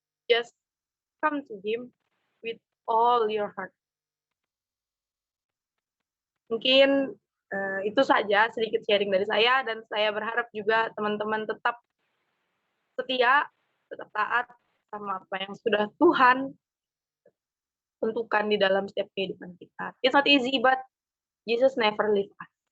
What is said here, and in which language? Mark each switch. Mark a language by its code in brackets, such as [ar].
[en] Just come to Him with all your heart. [id] Mungkin itu saja sedikit sharing dari saya, dan saya berharap juga teman-teman tetap setia, tetap taat sama apa yang sudah Tuhan tentukan di dalam setiap kehidupan kita. [en] It's not easy, but Jesus never leave us.